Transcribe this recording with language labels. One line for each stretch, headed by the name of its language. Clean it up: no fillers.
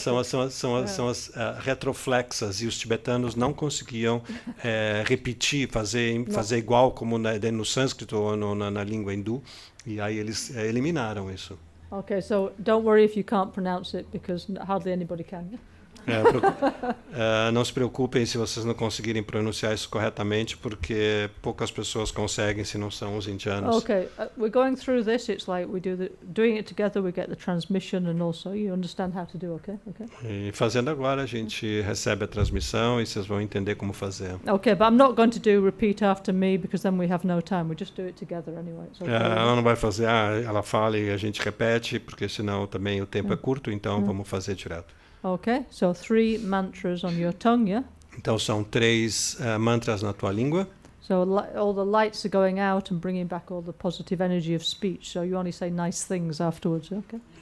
Portuguese: São as retroflexas, e os tibetanos não conseguiam repetir, fazer igual como no sânscrito ou na língua hindu, e aí eles eliminaram isso.
English: Okay, so don't worry if you can't pronounce it, because hardly anybody can.
Portuguese: Não se preocupem se vocês não conseguirem pronunciar isso corretamente, porque poucas pessoas conseguem, se não são os indianos.
English: Okay, we're going through this. It's like we doing it together. We get the transmission, and also you understand how to do. Okay.
Portuguese: E fazendo agora, a gente recebe a transmissão e vocês vão entender como fazer.
English: Okay, but I'm not going to do repeat after me, because then we have no time. We just do it together anyway. Okay.
Portuguese: Ela não vai fazer. Ela fala e a gente repete, porque senão também o tempo é curto. Então vamos fazer direto.
English: Okay, so 3 mantras on your tongue, yeah?
Portuguese: Então são 3 mantras na tua língua.
English: So all the lights are going out and bringing back all the positive energy of speech. So you only say nice things afterwards, okay?